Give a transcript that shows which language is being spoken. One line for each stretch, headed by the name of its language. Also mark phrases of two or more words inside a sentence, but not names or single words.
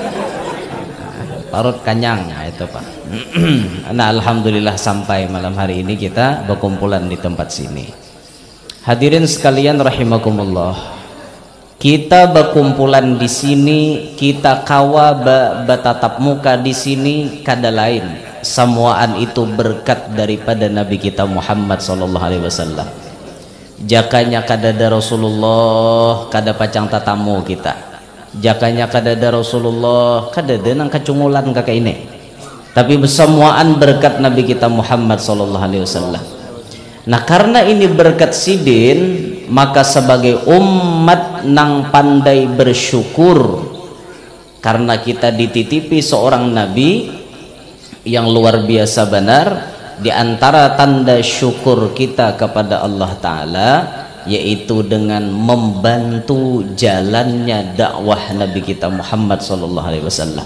Banjar: Parut kanyang, nah itu Pak. Nah alhamdulillah sampai malam hari ini kita berkumpulan di tempat sini. Hadirin sekalian rahimakumullah, kita berkumpulan di sini, kita kawa bertatap muka di sini kada lain semuaan itu berkat daripada Nabi kita Muhammad
Arabic: sallallahu alaihi wasallam.
Banjar: Jakanya kada ada Rasulullah kada pacang tatamu kita. Jakanya kada ada Rasulullah kada ada nang kacungulan kakak ini. Tapi semuaan berkat Nabi kita Muhammad
Arabic: sallallahu alaihi wasallam.
Banjar: Nah karena ini berkat sidin, maka sebagai umat nang pandai bersyukur karena kita dititipi seorang nabi yang luar biasa benar. Di antara tanda syukur kita kepada Allah Ta'ala yaitu dengan membantu jalannya dakwah Nabi kita Muhammad
Arabic: sallallahu alaihi wasallam.